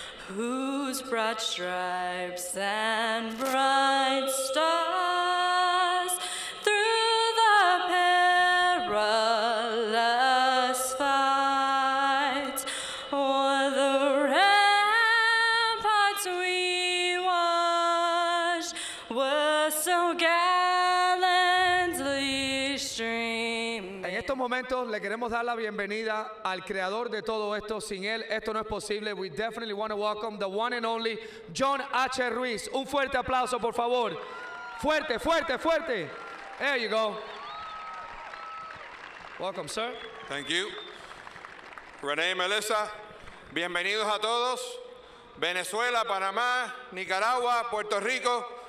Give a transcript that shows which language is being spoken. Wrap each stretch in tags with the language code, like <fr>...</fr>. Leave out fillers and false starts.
<en>whose broad stripes and bright stars through the perilous fight o'er the ramparts we watched were so gallantly streaming.</en> <es>En estos momentos le queremos dar la bienvenida al creador de todo esto. Sin él, esto no es posible.</es> <en>We definitely want to welcome the one and only John H. Ruiz.</en> <es>Un fuerte aplauso, por favor. Fuerte, fuerte, fuerte.</es> <en>There you go. Welcome, sir. Thank you.</en> <es>Renee, Melissa, bienvenidos a todos. Venezuela, Panamá, Nicaragua, Puerto Rico.</es>